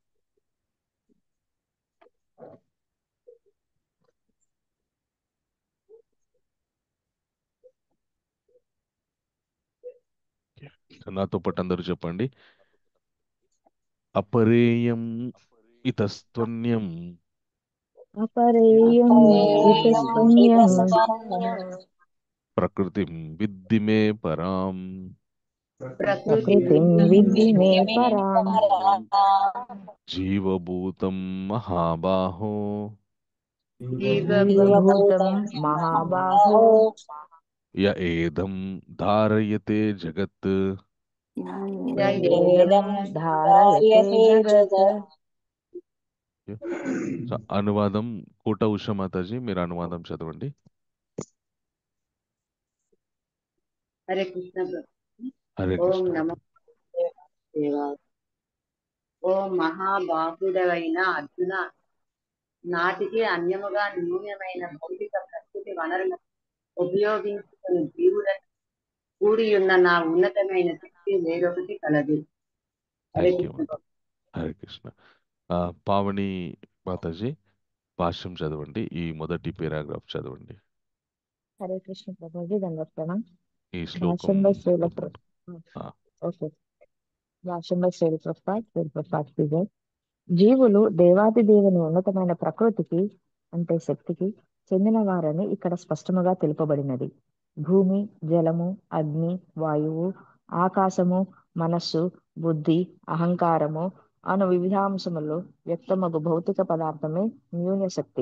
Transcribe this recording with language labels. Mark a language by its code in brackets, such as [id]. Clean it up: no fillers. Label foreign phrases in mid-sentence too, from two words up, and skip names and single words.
[te] నాతో పాటు అందరూ చెప్పండి. [sa] అపరేయం ఇతస్త్వన్యం अपरेयम् इतस्तन्यम् ప్రకృతిం విద్ధి మే పరాం प्रकृतिं विद्धि मे पराम् జీవభూతం మహాబాహో जीवभूतं महाबाहो య ఏదం ధారయతే జగత్. यदेदं धारयते जगत्। [te] సో, అనువాదం కోట ఉషా మాతాజీ, మీరు అనువాదం చదవండి. హరే కృష్ణ ప్రభు. హరే ఓం కృష్ణ నమో మాతాజీ. దేవాయ. ఓ మహాబాహుడైన అర్జున, నాటికి అన్యముగా న్యూనమైన భౌతిక ప్రకృతి వనరులను ఉపయోగించుకుని జీవులను కూడి ఉన్న నా ఉన్నతమైన శక్తి వేరొకటి కలదు. హరే [en] thank you [te] కృష్ణ మాత. ప్రభు. హరే కృష్ణ. పావని మాతాజీ, భాష్యం చదవండి. ఈ మొదటి పేరాగ్రాఫ్ చదవండి. [hi] हरे कृष्ण प्रभु जी, दंडवत प्रणाम। [te] ఈ శ్లోకం [hi] भाषण बाय श्रील ఆ, ओके, भाषण बाय श्रील प्रभुपाद की जय। [te] జీవులు దేవాది దేవుని ఉన్నతమైన ప్రకృతికి అంటే శక్తికి చెందిన వారని ఇక్కడ స్పష్టముగా తెలుపబడినది. భూమి, జలము, అగ్ని, వాయువు, ఆకాశము, మనస్సు, బుద్ధి, అహంకారము అను వివిధాంశములు వ్యక్తమగు భౌతిక పదార్థమే న్యూన శక్తి.